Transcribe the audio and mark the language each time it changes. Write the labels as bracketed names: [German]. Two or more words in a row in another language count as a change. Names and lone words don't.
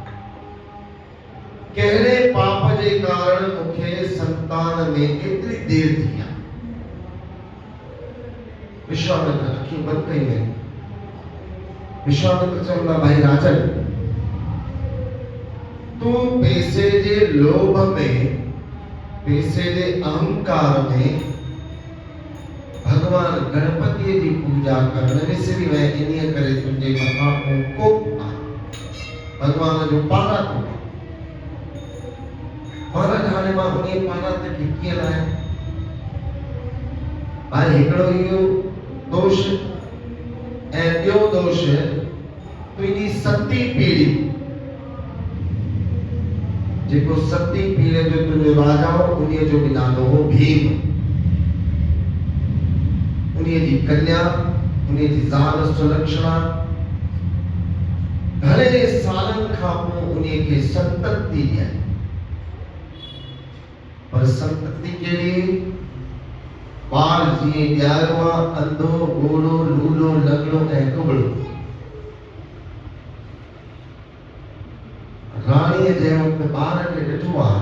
[Sindhi] कहिड़े पाप जे कारण मूंखे संतान में एतिरी देर थी आहे विश्वामित्र अखियूं बंदि कयूं आहिनि विश्वामित्र चवंदा भाई राजन तूं पैसे जे लोभ में पैसे जे अहंकार में भगवान गणपति जी पूजा करण विसरी वए इन्हीअ करे तुंहिंजे मथां कोप आहे भगवान जो पारा थो महाराज हाणे मां उन्हीअ पारा ते कीअं लाहियां भाई हिकिड़ो इहो दोष ऐं ॿियो दोष तुंहिंजी सती पीढ़ी जेको सती पीढ़ी जो तुंहिंजो राजा हो उन्हीअ जो बि नालो हो भीम उन्हीअ जी कन्या उन्हीअ जी ज़ाल सुलक्षणा घणे सालनि खां पोइ उन्हीअ खे संतति ॾियनि पर संतति कहिड़ी ॿार जीअं ॼायो आहे अंधो ॻोड़ो लूलो लंगड़ो ऐं कुबड़ो राणीअ जंहिं वक़्तु ॿार खे ॾिठो